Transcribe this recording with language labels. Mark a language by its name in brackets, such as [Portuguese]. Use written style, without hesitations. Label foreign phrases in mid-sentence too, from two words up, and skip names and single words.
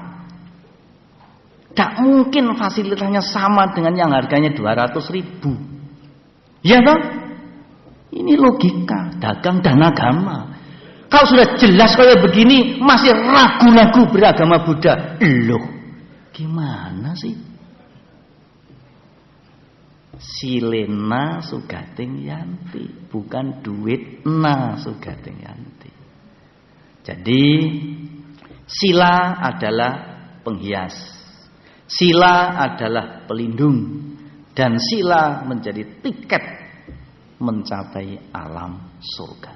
[Indonesian] Tidak mungkin fasilitasnya sama dengan yang harganya 200.000. Ya toh? Ini logika dagang dan agama. Kalau sudah jelas kayak begini masih ragu-ragu beragama Buddha. Loh, gimana sih? [Pali] Silena sugating yanti, [Indonesian] bukan duit na [Pali] sugating yanti. [Indonesian] Jadi sila adalah penghias, sila adalah pelindung, dan sila menjadi tiket mencapai alam surga.